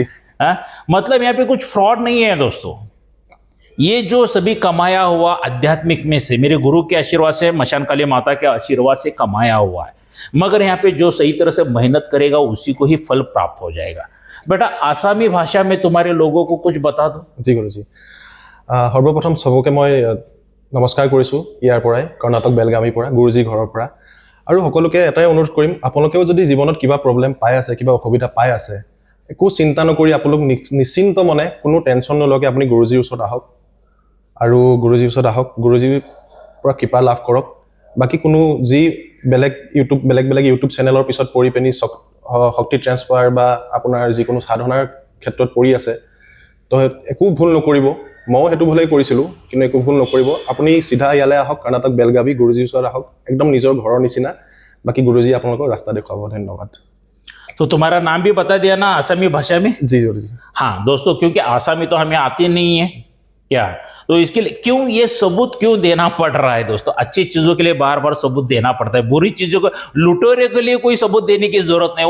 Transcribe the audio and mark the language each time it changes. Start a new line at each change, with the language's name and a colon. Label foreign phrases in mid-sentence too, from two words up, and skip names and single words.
Hindi: मतलब यहाँ पे कुछ फ्रॉड नहीं है दोस्तों। ये जो सभी कमाया हुआ आध्यात्मिक में से, मेरे गुरु के आशीर्वाद से, मशान काली माता के आशीर्वाद से कमाया हुआ है। मगर यहाँ पे जो सही तरह से मेहनत करेगा उसी को ही फल प्राप्त हो जाएगा। बेटा आसामी भाषा में तुम्हारे लोगों को कुछ बता दो। जी गुरुजी, सर्वप्रथम सबके मैं नमस्कार
Assamese: কৰিছোঁ ইয়াৰ পৰাই, कर्नाटक बेलगामी পৰা, गुरुजी ঘৰৰ পৰা। আৰু সকলোকে এটাই অনুৰোধ কৰিম, আপোনালোকেও যদি জীৱনত কিবা প্ৰব্লেম পাই আছে, কিবা অসুবিধা পাই আছে, একো চিন্তা নকৰি আপোনালোক নিশ্চিন্ত মনে কোনো টেনচন নলকে আপুনি গুৰুজীৰ ওচৰত আহক আৰু গুৰুজীৰ ওচৰত আহক, গুৰুজীৰ পৰা কৃপা লাভ কৰক। বাকি কোনো যি বেলেগ ইউটিউব চেনেলৰ পিছত পৰি পেনি শক্তি ট্ৰান্সফাৰ বা আপোনাৰ যিকোনো সাধনাৰ ক্ষেত্ৰত পৰি আছে তো একো ভুল নকৰিব। মই হেতু ভুলেই কৰিছিলোঁ, কিন্তু একো ভুল নকৰিব। আপুনি সিধা ইয়ালৈ আহক, कर्नाटक बेलगावी गुरुजीৰ ওচৰত আহক, একদম নিজৰ ঘৰৰ নিচিনা। বাকি गुरुजी আপোনালোকক ৰাস্তা দেখুৱাব। ধন্যবাদ।
Hindi: तो तुम्हारा नाम भी बता दिया ना आसामी भाषा में? जी गुरुजी। हाँ दोस्तों, क्योंकि आसामी तो हमें आती नहीं है क्या, तो इसके लिए क्यों ये सबूत क्यों देना पड़ रहा है दोस्तों? अच्छी चीजों के लिए बार बार सबूत देना पड़ता है, बुरी चीजों को, लुटेरे के लिए कोई सबूत देने की जरूरत नहीं।